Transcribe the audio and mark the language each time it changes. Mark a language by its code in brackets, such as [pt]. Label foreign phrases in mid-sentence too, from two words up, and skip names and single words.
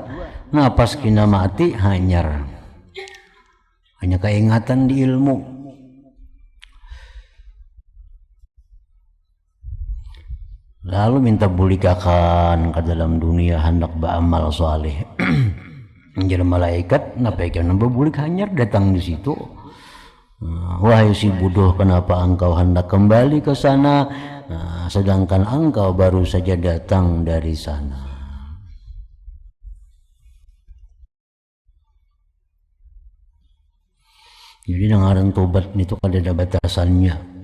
[bjn] Nah pas kena mati hanya keingatan di ilmu. Lalu minta bulikakan ke dalam dunia hendak beramal saleh. Jadi malaikat napaikan berbulik hanyar datang di situ. [id] Wahai si bodoh, kenapa engkau hendak kembali ke sana? Sedangkan engkau baru saja datang dari sana. [bjn] Jadi dengaran tobat itu kada ada batasannya.